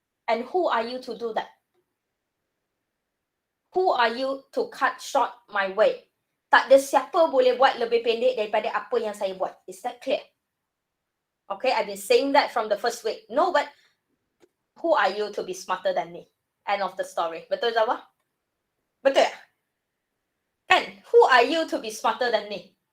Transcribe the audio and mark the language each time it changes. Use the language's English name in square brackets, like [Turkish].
[English] And who are you to do that? Who are you to cut short my way? [Malay] Tak ada siapa boleh buat lebih pendek daripada apa yang saya buat. [English] Is that clear? Okay, I've been saying that from the first week. No, but who are you to be smarter than me? End of the story. [Malay] Betul, Zawa? Betul tak? Kan? [English] Who are you to be smarter than me?